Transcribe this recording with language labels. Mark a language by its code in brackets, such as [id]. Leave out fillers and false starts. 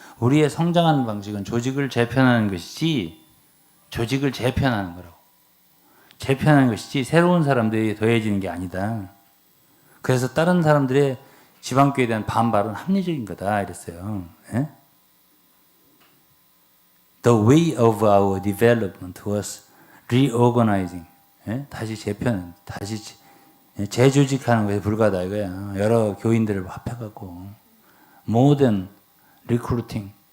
[ko] 우리의 성장하는 방식은 조직을 재편하는 것이지 조직을 재편하는 거라고. 재편하는 것이지 새로운 사람들이 더해지는 게 아니다. 그래서 다른 사람들의 지방교에 대한 반발은 합리적인 거다 이랬어요. 예? [en] The way of our development was reorganizing. [ko] 예? 다시 재편, 다시 재조직하는 것에 불과하다 이거야. 여러 교인들을 합해갖고 [en] modern recruiting.